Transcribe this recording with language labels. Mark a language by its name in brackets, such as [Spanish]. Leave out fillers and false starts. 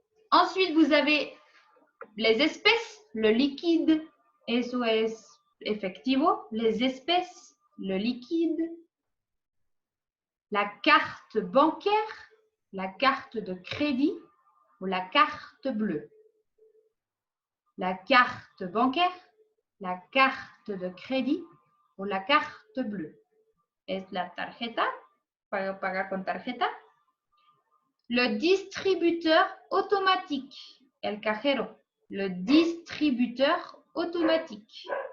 [French] Ensuite, vous avez les espèces, le liquide, [Spanish] eso es efectivo, [French] les espèces, le liquide, la carte bancaire, la carte de crédit ou la carte bleue. La carte bancaire, la carte de crédit ou la carte bleue. [Spanish] Es la tarjeta, pagar con tarjeta. [French] Le distributeur automatique, [Spanish] el cajero, [French] le distributeur automatique.